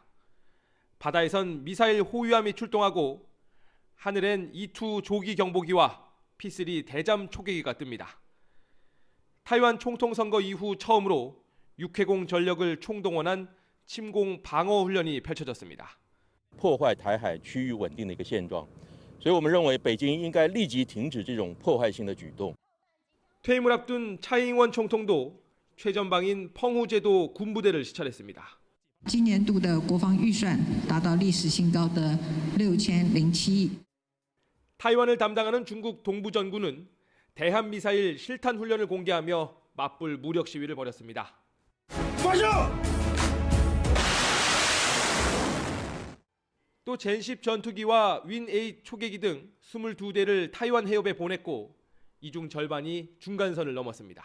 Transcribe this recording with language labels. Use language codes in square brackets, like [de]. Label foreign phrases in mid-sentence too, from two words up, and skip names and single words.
[ko] 바다에선 미사일 호위함이 출동하고 하늘엔 E2 조기 경보기와 P3 대잠 초계기가 뜹니다. 타이완 총통 선거 이후 처음으로 육해공 전력을 총동원한 침공 방어 훈련이 펼쳐졌습니다. [zh] 破坏台海区域稳定的一个现状，所以我们认为北京应该立即停止这种破坏性的举动。 [ko] 퇴임을 앞둔 차이잉원 총통도 최전방인 펑후제도 군부대를 시찰했습니다. [zh] 今年度的国防预算达到历史新高的6007亿。 [ko] 타이완을 담당하는 중국 동부전군은 대한미사일 실탄 훈련을 공개하며 맞불 무력 시위를 벌였습니다. 또 젠10 전투기와 윈8 초계기 등 22대를 타이완 해협에 보냈고 이 중 절반이 중간선을 넘었습니다.